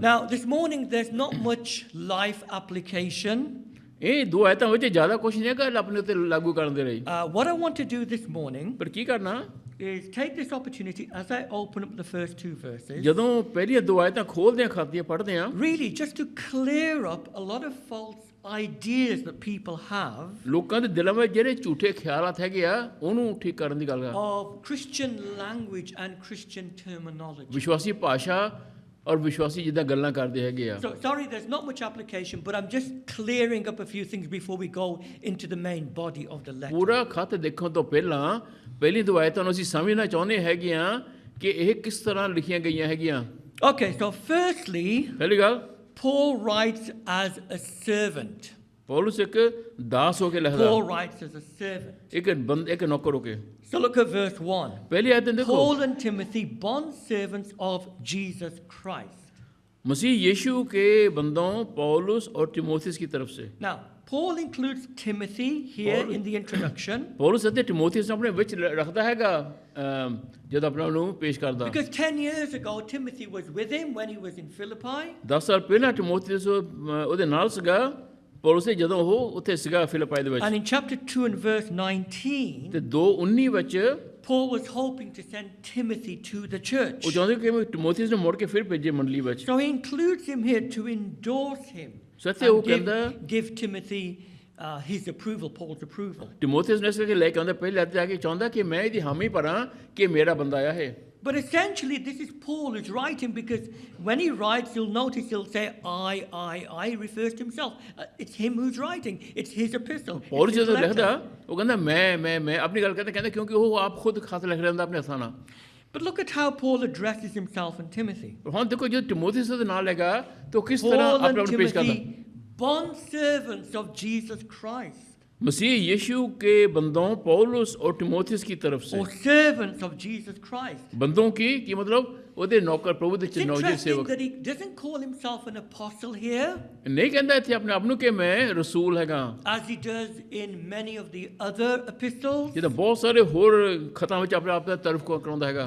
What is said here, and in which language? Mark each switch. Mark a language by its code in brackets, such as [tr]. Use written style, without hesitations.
[en] Now this morning there's not much life application. [pa] ਇਹ ਦੋ ਆਇਤਾਂ ਵਿੱਚ ਜ਼ਿਆਦਾ ਕੁਝ ਨਹੀਂ ਹੈਗਾ ਆਪਣੇ ਉੱਤੇ ਲਾਗੂ ਕਰਨ ਦੇ ਲਈ। [en] What I want to do this morning [pa] ਪਰ ਕੀ ਕਰਨਾ [en] is take this opportunity as I open up the first two verses, [pa] ਜਦੋਂ ਪਹਿਲੀਆਂ ਦੋ ਆਇਤਾਂ ਖੋਲਦੇ ਆ, ਖਾਤੀਆਂ ਪੜ੍ਹਦੇ ਆ, [en] really just to clear up a lot of false ideas that people have [pa] ਲੋਕਾਂ ਦੇ ਦਿਲਾਂ ਵਿੱਚ ਜਿਹੜੇ ਝੂਠੇ ਖਿਆਲਾਤ ਹੈਗੇ ਆ ਉਹਨੂੰ ਠੀਕ ਕਰਨ ਦੀ ਗੱਲ ਕਰ। [en] of Christian language and Christian terminology. [pa] ਵਿਸ਼ਵਾਸੀ ਭਾਸ਼ਾ ਔਰ ਵਿਸ਼ਵਾਸੀ ਜਿੱਦਾਂ ਗੱਲਾਂ ਕਰਦੇ ਹੈਗੇ ਆ। [en] So sorry, there's not much application, but I'm just clearing up a few things before we go into the main body of the letter. [pa] ਪੂਰਾ ਖਤ ਦੇਖਣ ਤੋਂ ਪਹਿਲਾਂ ਪਹਿਲੀ ਦੋ ਆਇਤਾਂ ਨੂੰ ਅਸੀਂ ਸਮਝਣਾ ਚਾਹੁੰਦੇ ਹੈਗੇ ਆ ਕਿ ਇਹ ਕਿਸ ਤਰ੍ਹਾਂ ਲਿਖੀਆਂ ਗਈਆਂ ਹੈਗੀਆਂ। [en] Okay, so firstly, [pa] ਪਹਿਲੀ ਗੱਲ, [en] Paul writes as a servant. [pa] Paulus ਇੱਕ ਦਾਸ ਹੋ ਕੇ ਲਿਖਦਾ, [en] Paul writes as a servant. [pa] ਇੱਕ ਨੌਕਰ ਹੋ ਕੇ। [en] So look at verse 1. [pa] ਪਹਿਲੀ ਆਇਤ ਦੇਖੋ, [en] Paul and Timothy, bond servants of Jesus Christ. [hi] मसीह यीशु के बंदों पौलुस और तिमोथियस की तरफ से। [en] Now, Paul includes Timothy here in the introduction [pa] ਪੌਲੁਸ ਅਤੇ ਤਿਮੋਥੀਅਸ ਨੂੰ ਆਪਣੇ ਵਿੱਚ ਰੱਖਦਾ ਹੈਗਾ ਜਦ ਆਪਣਾ ਨੂੰ ਪੇਸ਼ ਕਰਦਾ। [en] because 10 years ago Timothy was with him when he was in Philippi. [pa] 10 ਸਾਲ ਪਹਿਲਾਂ ਤਿਮੋਥੀਅਸ ਉਹਦੇ ਨਾਲ ਸੀਗਾ ਪੌਲੁਸ ਦੇ ਜਦੋਂ ਉਹ ਉੱਥੇ ਸੀਗਾ ਫਿਲਿਪਾਈ ਦੇ ਵਿੱਚ। [en] And in chapter 2 and verse 19, [pa] ਤੇ 2:19 ਵਿੱਚ [en] Paul was hoping to send Timothy to the church. [pa] ਉਹ ਚਾਹੁੰਦੇ ਕਿ ਤਿਮੋਥੀਅਸ ਨੂੰ ਮੁੜ ਕੇ ਫਿਰ ਭੇਜੇ ਮੰਡਲੀ ਵਿੱਚ। [en] So he includes him here to endorse him [pa] ਸੱਚੇ ਉਹ [en] and [pa] ਕਹਿੰਦਾ [en] give Timothy his approval, Paul's approval. [pa] Timotheus ਨੇ ਇਸ ਕਰਕੇ ਲੈ ਕੇ ਆਉਂਦਾ ਪਹਿਲੇ ਹੱਥ ਜਾ ਕੇ ਚਾਹੁੰਦਾ ਕਿ ਮੈਂ ਇਹਦੀ ਹਾਮੀ ਭਰਾਂ ਕਿ ਮੇਰਾ ਬੰਦਾ ਆਇਆ ਹੈ। [en] But essentially, this is Paul who's writing because when he writes, you'll notice he'll say, I refers to himself. It's him who's writing. It's his epistle. [pa] ਪੌਲੁਸ [en] It's his [pa] ਜਦੋਂ [en] letter. [pa] ਲਿਖਦਾ ਉਹ ਕਹਿੰਦਾ ਮੈਂ ਆਪਣੀ ਗੱਲ ਕਹਿੰਦਾ ਕਿਉਂਕਿ ਉਹ ਆਪ ਖੁਦ ਖਤ ਲਿਖ ਰਿਹਾ ਹੁੰਦਾ ਆਪਣੇ ਹੱਥਾਂ ਨਾਲ। [en] But look at how Paul addresses himself and Timothy. [pa] ਹੁਣ ਦੇਖੋ ਜਦੋਂ ਤਿਮੋਥੀਅਸ ਦੇ ਨਾਲ ਹੈਗਾ ਤਾਂ ਕਿਸ ਤਰ੍ਹਾਂ [en] Paul [pa] ਆਪਣੇ [en] and [pa] ਆਪ ਨੂੰ ਪੇਸ਼ ਕਰਦਾ। [en] Timothy, bond servants of Jesus Christ, [hi] मसीह यीशु के बंदों पौलुस और तिमोथियस की तरफ से [en] or servants of Jesus Christ. [hi] बंदों की मतलब [pa] ਉਹਦੇ ਨੌਕਰ ਪ੍ਰਭੂ ਦੇ [en] It's ਚਨੌਜੇ interesting [pa] ਸੇਵਕ [en] that he doesn't call himself an apostle here, [pa] ਨਹੀਂ ਕਹਿੰਦਾ ਇੱਥੇ ਆਪਣੇ ਆਪ ਨੂੰ ਕਿ ਮੈਂ ਰਸੂਲ ਹੈਗਾ [en] as he does in many of the other epistles. [pa] ਜਿੱਦਾਂ ਬਹੁਤ ਸਾਰੇ ਹੋਰ ਖਤਾਂ ਵਿੱਚ ਆਪਣੇ ਆਪ ਦਾ ਤਰਫ ਕਰਾਉਂਦਾ ਹੈਗਾ।